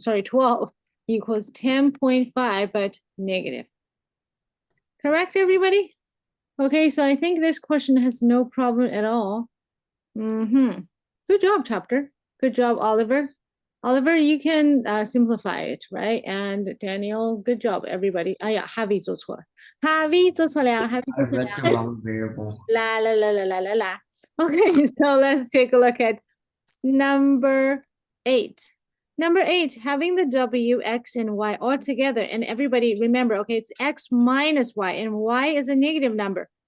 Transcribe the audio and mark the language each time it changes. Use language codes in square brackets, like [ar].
[en] Sorry, 12 equals 10.5, but negative. Correct, everybody? Okay, so I think this question has no problem at all. Good job, chapter. Good job, Oliver. Oliver, you can simplify it, right? And Daniel, good job, everybody. [zh] 哎呀，Harvey 做错了，Harvey 做错了，Harvey [en] I [zh] 做错了。 [en] read the wrong variable. La la la la la la la. Okay, so let's take a look at number 8. Number 8, having the W, X, and Y all together. And everybody remember, okay, it's X minus Y, and Y is a negative number.